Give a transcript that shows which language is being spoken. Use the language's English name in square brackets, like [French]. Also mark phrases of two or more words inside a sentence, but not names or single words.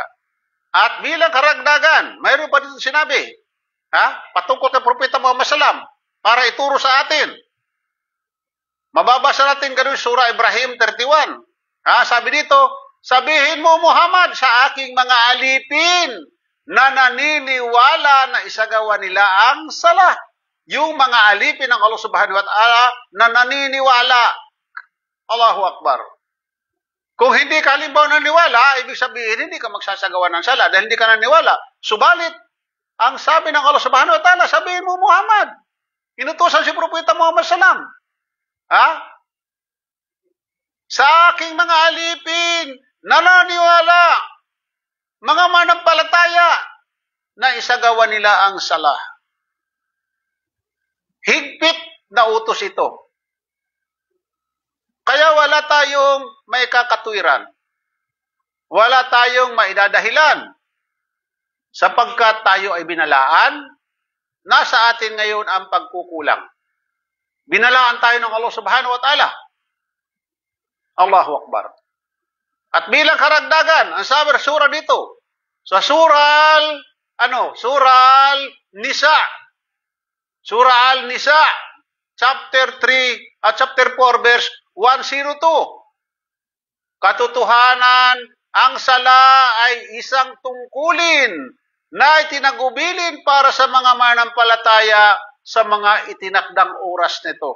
[Filipino] At bilang karagdagan, mayroon pa dito sinabi, patungkol kay Propeta Muhammad Sallam, para ituro sa atin. Mababasa natin ganun Surah Ibrahim 31. Sabi dito, sabihin mo Muhammad sa aking mga alipin na naniniwala na isagawa nila ang sala. Yung mga alipin ng Allah [Arabic] سبحانه وتعالى [Filipino] na naniniwala. [Arabic] الله أكبر. [Filipino] Kung hindi ka halimbawa naniwala, ibig sabihin hindi ka magsasagawa ng sala dahil hindi ka naniwala. Subalit, ang sabi ng Allah [Arabic] سبحانه وتعالى, [Filipino] sabihin mo Muhammad. Inutusan si Propeta Muhammad Sallam. Sa aking mga alipin, nananiwala, mga manampalataya, na isagawa nila ang sala. Higpit na utos ito. Kaya wala tayong may kakatwiran. Wala tayong maidadahilan. Sapagkat tayo ay binalaan, nasa atin ngayon ang pagkukulang. Binalaan tayo ng Allah [Arabic] سبحانه وتعالى. الله أكبر. [Filipino] At bilang karagdagan, ang sabi ng surah dito, sa Surah Nisa. Surah Al-Nisa, chapter 3 at chapter 4, verse 102. Katotohanan, ang sala ay isang tungkulin na itinagubilin para sa mga manampalataya sa mga itinakdang oras nito.